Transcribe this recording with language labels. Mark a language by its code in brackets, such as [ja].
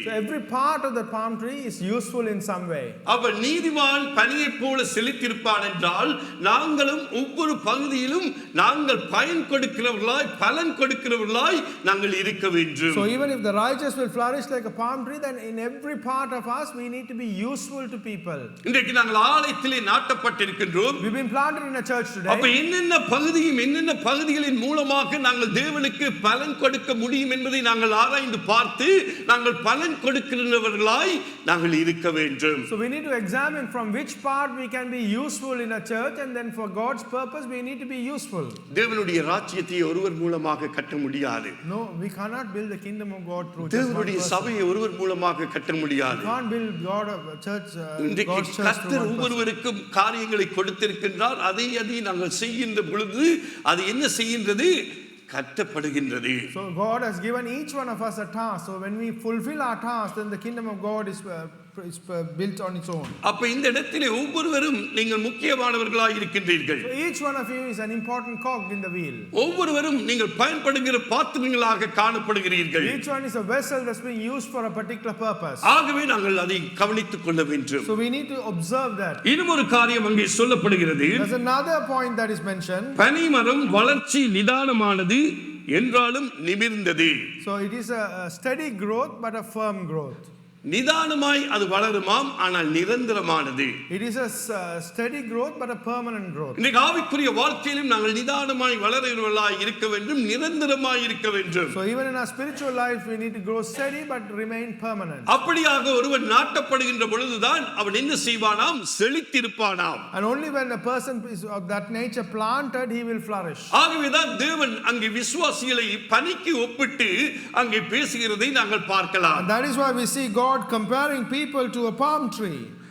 [en] So every part of the palm tree is useful in some way. [ta] அவ நீதிமான் பனியை போல செழித்திருப்பான் என்றால் நாங்களும் ஒவ்வொரு பகுதியிலும் நாங்கள் பயன் கொடுக்கிறவர்களாய் பலன் கொடுக்கிறவர்களாய் நாங்கள் இருக்க வேண்டும். [en] So even if the righteous will flourish like a palm tree, then in every part of us we need to be useful to people. [ta] இன்றைக்கு நாங்கள் ஆலயத்திலே நாட்டப்பட்டிருக்கின்றோம். [en] We've been planted in a church [ta] அப்ப [en] today. [ta] என்னென்ன பகுதிகளின் மூலமாக நாங்கள் தேவனுக்கு பலன் கொடுக்க முடியும் என்பதை நாங்கள் ஆராய்ந்து பார்த்து நாங்கள் பலன் கொடுக்கிறவர்களாய் நாங்கள் இருக்க வேண்டும். [en] So we need to examine from which part we can be useful in a church, and then for God's purpose we need to be useful. [ta] தேவனுடைய ராஜ்யத்தை ஒருவர் மூலமாக கட்ட முடியாது. [en] No, we cannot build the kingdom of God through just one [ta] தேவனுடைய [en] person. [ta] சபையை ஒருவர் மூலமாக கட்ட முடியாது. [en] We can't build God of church, [ta] இன்றைக்கு [en] God's church through [ta] கர்த்தர் [en] one person. [ta] ஒவ்வொருவருக்கும் காரியங்களை கொடுத்திருக்கின்றார். அதை நாங்கள் செய்கின்ற பொழுது அது என்ன செய்கின்றது? கட்டப்படுகின்றது. [en] So God has given each one of us a task. So when we fulfill our task, then the kingdom of God is built on its own. [ta] அப்ப இந்த இடத்திலே ஒவ்வொருவரும் நீங்கள் முக்கியமானவர்களாய் இருக்கின்றீர்கள். [en] So each one of you is an important cog in the wheel. [ta] ஒவ்வொருவரும் நீங்கள் பயன்படுகிற பாத்திரங்களாக காணப்படுகிறீர்கள். [en] Each one is a vessel that's being used for a particular purpose. [ta] ஆகவே நாங்கள் அதை கவனித்துக் கொள்ள வேண்டும். [en] So we need to observe that. [ta] இன்னும் ஒரு காரியம் அங்கே சொல்லப்படுகிறது. [en] There's another point that is mentioned. [ta] பனிமரம் வளர்ச்சி நிதானமானது என்றாலும் நிமிர்ந்தது. [en] So it is a steady growth but a firm growth. [ta] நிதானமாய் அது வளருமாம், ஆனால் நிரந்தரமானது. [en] It is a steady growth but a permanent growth. [ta] இன்றைக்கு ஆவிக்குரிய வாழ்க்கையிலும் நாங்கள் நிதானமாய் வளருவர்களாய் இருக்க வேண்டும், நிரந்தரமாய் இருக்க வேண்டும். [en] So even in our spiritual life we need to grow steady but remain permanent. [ta] அப்படியாக ஒருவன் நாட்டப்படுகின்ற பொழுதுதான் அவன் என்ன செய்வானாம்? செழித்திருப்பானாம். [en] And only when a person is of that nature planted, he will flourish. [ta] ஆகவேதான் தேவன் அங்கே விசுவாசிகளை பனிக்கு ஒப்பிட்டு அங்கே பேசுகிறதை நாங்கள் பார்க்கலாம். [en] And that is why we see God comparing people to a palm tree.